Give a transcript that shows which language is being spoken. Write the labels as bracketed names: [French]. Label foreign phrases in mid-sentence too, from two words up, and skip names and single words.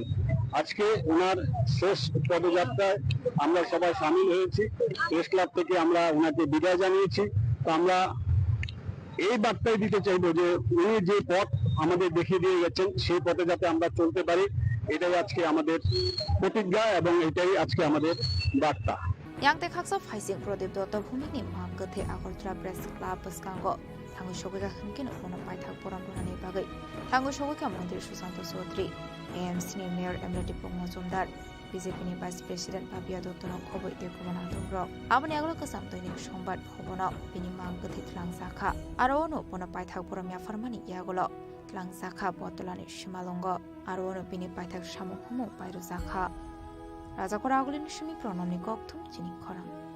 [Bangla] আজকে ওনার শেষ পদযাত্রায় আমরা সবাই সামিল হয়েছি। প্রেস ক্লাব থেকে আমরা ওনাকে বিদায় জানিয়েছি। তো আমরা এই বার্তাই দিতে চাইবো যে উনি যে পথ আমাদের দেখিয়ে দিয়ে গেছেন সেই পথে যাতে আমরা চলতে পারি, এটাই আজকে আমাদের প্রতিজ্ঞা এবং এটাই আজকে আমাদের বার্তা। [Kok Borok] Yang te khaksa phaising Pradip Datta Bhumik ni mak gathe Agartala Press Club Baskango Thangu Shogika Himkin Ono Paithak Poram Runani Bagai Thangu Shogika Mantri Susanto Chaudhary AM Senior Mayor Emrati Pongmazumdar BJP ni [English] Vice President [Kok Borok] Babia Dottono Khoboi Dekubana Dongrok Aboni Aglo Kasam Dainik Sombat Bhobono bini mak gathe Tlang Sakha Aro Ono Pono Paithak Poram Yafarmani Yagolo Tlang Sakha Botolani Shimalongo Aro Ono bini Paithak Shamu Humu Pairu Sakha Raja Koragulin Shimi Prononi Koktum Chini Khorang